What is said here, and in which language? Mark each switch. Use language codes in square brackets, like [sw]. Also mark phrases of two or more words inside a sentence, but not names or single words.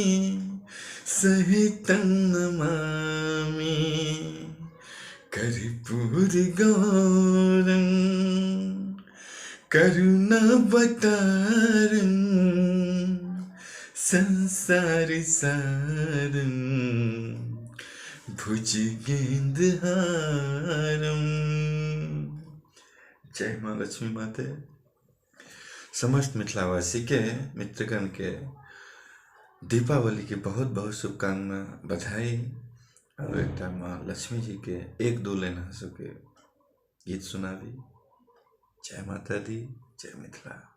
[sa] सहितं नमामि कर्पूर गौरं करुणावतारं संसार सारं भुजगेन्द्रहारं। [mai] जय माँ लक्ष्मी माते। समस्त मिथिलावासी के मित्रगण के दीपावली की बहुत बहुत शुभकामना, बधाई। और एक माँ लक्ष्मी जी के एक दो लाइन हंसो के गीत सुनावी। जय माता दी, जय मिथिला।